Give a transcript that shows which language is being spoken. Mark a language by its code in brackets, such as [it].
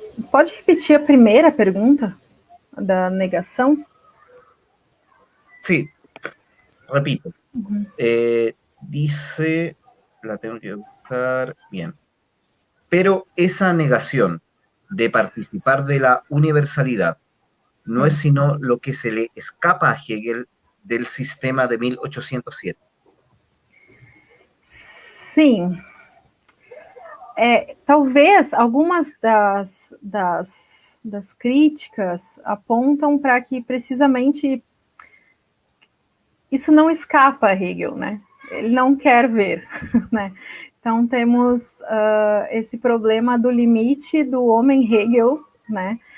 [pt] Pode repetir a primeira pergunta da negação? [es] Sí, repito. Dice, la tengo que buscar bien. Pero esa negación de participar de la universalidad no es sino lo que se le escapa a Hegel del sistema de 1807. [pt] Sim. Talvez algumas das críticas apontam para que precisamente isso não escapa a Hegel, né? Ele não quer ver, né? Então temos esse problema do limite do homem Hegel, né?